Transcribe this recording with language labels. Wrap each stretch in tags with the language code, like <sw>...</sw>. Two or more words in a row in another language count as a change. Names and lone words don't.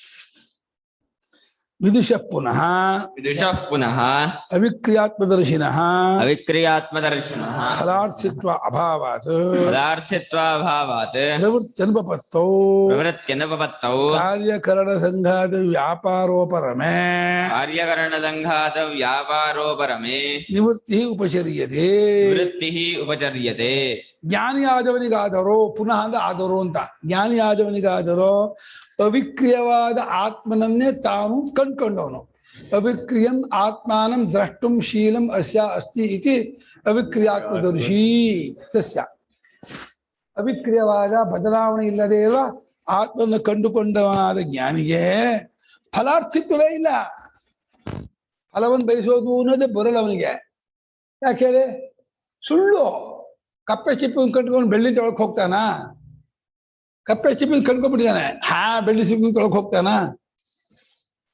<sa>ವಿದುಷಃ ಪುನಃ ಅವಿಕ್ರಿಯಾತ್ಮದರ್ಶಿನಃ ಫಲಾರ್ಥಿತ್ವ ಅಭಾವಾತ್ ಪ್ರವೃತ್ತ್ಯನುಪಪತ್ತೌ ಕಾರ್ಯಕರಣ ಸಂಘಾತ ವ್ಯಾಪಾರೋಪರಮೇ ನಿವೃತ್ತಿ ಉಪಚರ್ಯತೆ.</sa> <kn>ಜ್ಞಾನಿ ಆದವನಿಗಾದರೋ, ಪುನಃ ಅಂದ್ರೆ ಆದರೋ ಅಂತ, ಜ್ಞಾನಿ ಆದವನಿಗಾದರೋ ಅವಿಕ್ರಿಯವಾದ ಆತ್ಮನನ್ನೇ ತಾನು ಕಂಡುಕೊಂಡವನು.</kn> <sa>ಅವಿಕ್ರಿಯಂ ಆತ್ಮಾನಂ ದ್ರಷ್ಟುಂ ಶೀಲಂ ಅಸ್ಯ ಅಸ್ತಿ ಇತಿ ಅವಿಕ್ರಿಯಾತ್ಮದರ್ಶಿ ತಸ್ಯ.</sa> <kn>ಅವಿಕ್ರಿಯವಾದ ಬದಲಾವಣೆ ಇಲ್ಲದೆ ಇರುವ ಆತ್ಮವನ್ನು ಕಂಡುಕೊಂಡವನಾದ ಜ್ಞಾನಿಗೆ ಫಲಾರ್ಥಿತ್ವವೇ ಇಲ್ಲ. ಫಲವನ್ನು ಬಯಸೋದು ಅನ್ನೋದೇ ಬರಲ್ಲ ಅವನಿಗೆ. ಯಾಕೆ ಹೇಳಿ? ಸುಳ್ಳು. ಕಪ್ಪೆ ಚಿಪ್ಪನ್ನು ಕಟ್ಕೊಂಡು ಬೆಳ್ಳಿ ತೊಳಕ್ ಹೋಗ್ತಾನ? ಕಪ್ಪೆ ಚಿಪ್ಪನ್ನು ಕಟ್ಕೊಂಡ್ಬಿಟ್ಟಿದ್ದಾನೆ, ಬೆಳ್ಳಿ ಸಿಪ್ಪನ್ನು ತೊಳಕ್ ಹೋಗ್ತಾನ?</kn>